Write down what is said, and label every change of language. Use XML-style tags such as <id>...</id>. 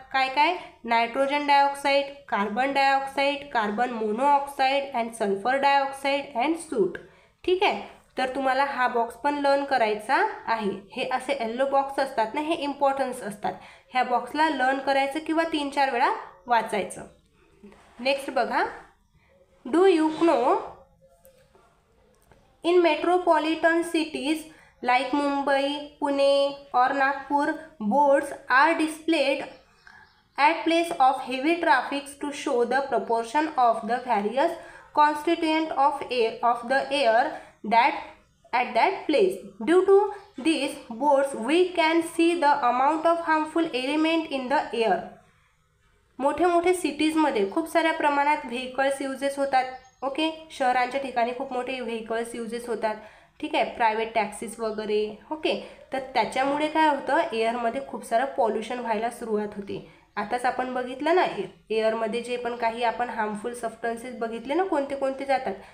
<mr>काय काय, nitrogen dioxide, carbon dioxide, carbon monoxide and sulphur dioxide and सूट. ठीक आहे, तर तुम्हाला हा बॉक्स पण लर्न करायचा आहे. हे असे येल्लो बॉक्स असतात ना, हे इम्पॉर्टन्स असतात. ह्या बॉक्सला लर्न करायचं किंवा 3-4 वेळा वाचायचं.</mr> <en>Next बघा, do you know in metropolitan cities like Mumbai, Pune और Nagpur, boards are displayed at place of heavy traffic to show the proportion of the various constituent of the air that at that place. Due to these boards we can see the amount of harmful element in the air.</en> <mr>मोठे मोठे सिटीजमध्ये खूप साऱ्या प्रमाणात vehicles uses होतात. Okay, शहरांच्या ठिकाणी खूप मोठे व्हेकल्स युजेस होतात. ठीक आहे, प्रायव्हेट टॅक्सीज वगैरे. ओके, तर त्याच्यामुळे काय होतं, एअरमध्ये खूप सारं पॉल्युशन व्हायला सुरुवात होते. आताच आपण बघितलं ना, एअरमध्ये जे पण काही आपण हार्मफुल सबस्टन्सेस बघितले ना, कोणते कोणते जातात.</mr>